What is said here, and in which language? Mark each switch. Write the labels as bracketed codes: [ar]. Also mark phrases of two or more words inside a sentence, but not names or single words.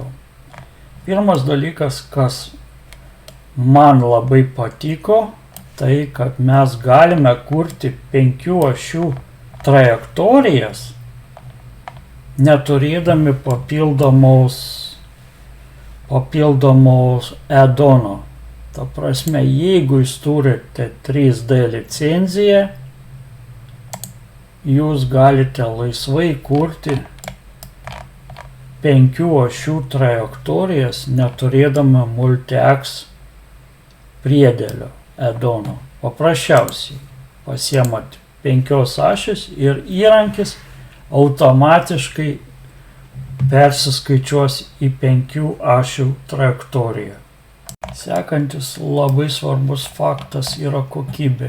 [lt] Pirmas dalykas, kas man labai patiko, tai kad mes galime kurti 5 ašių trajektorijas, neturėdami papildomos add-ono. Ta prasme, jeigu jūs turite 3D licenciją, jūs galite laisvai kurti 5 ašių trajektorijas, neturėdami multi-ax priedėlio add-ono. Paprasčiausiai pasiemat 5 ašis ir įrankis automatiškai persiskaičiuos į 5 ašių trajektoriją. Sekantis labai svarbus faktas yra kokybė.